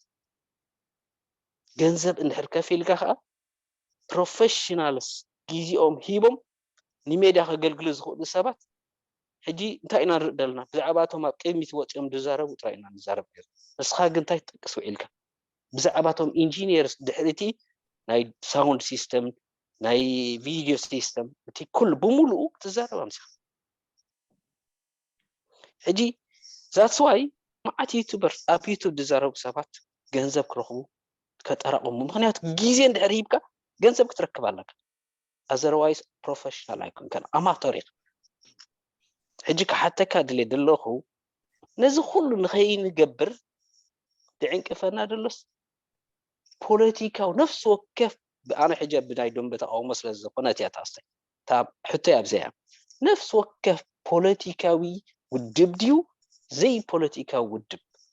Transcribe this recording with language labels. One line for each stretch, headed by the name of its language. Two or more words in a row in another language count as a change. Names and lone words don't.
Tigrinya: ገንዘብ እንድሕር ከፊልካ ከዓ ፕሮፌሽናልስ ጊዜኦም ሂቦም ንሜድያ ከገልግሉ ዝኽእሉ ሰባት ሕጂ እንታይ ኢና ንርኢ ዘለና ብዛዕባ እቶም ኣብ ቅድሚት ወፂኦም ዝዛረቡ ጥራይ ኢና ንዛረብ ነይሩ ንስኻ ግን እንታይ ትጠቅስ ውዒልካ ብዛዕባ እቶም ኢንጂነርስ ድሕርቲ ናይ
English: sound system
Tigrinya: ናይ
English: video system
Tigrinya: እቲ ኩሉ ብሙሉኡ ትዛረብ ኣምሲኻ ሕጂ
English: that's why
Tigrinya: ማዓት ዩቱበር ኣብ ዩቱብ ዝዛረቡ ሰባት ገንዘብ ክረኽቡ ከጠራቕሙ ምክንያቱ ግዜ እንድሕር ሂብካ ገንዘብ ክትረክብ ኣለካ
English: otherwise professional
Tigrinya: ኣይኮንከን ኣማተር ኢኻ ሕጂ ክሓተካ ድልየ ዘለኹ ነዚ ኩሉ ንኸይንገብር ድዕንቅፈና ደሎስ ፖለቲካዊ ነፍሲ ወከፍ ኣነ ሕጂ ብናይ ደንበ ተቃውሞ ስለዝኾነት እያ ታስታይ ሕቶይ ኣብዘያ ነፍሲ ወከፍ ፖለቲካዊ ውድብ ድዩ ዘይ ፖለቲካዊ ውድብ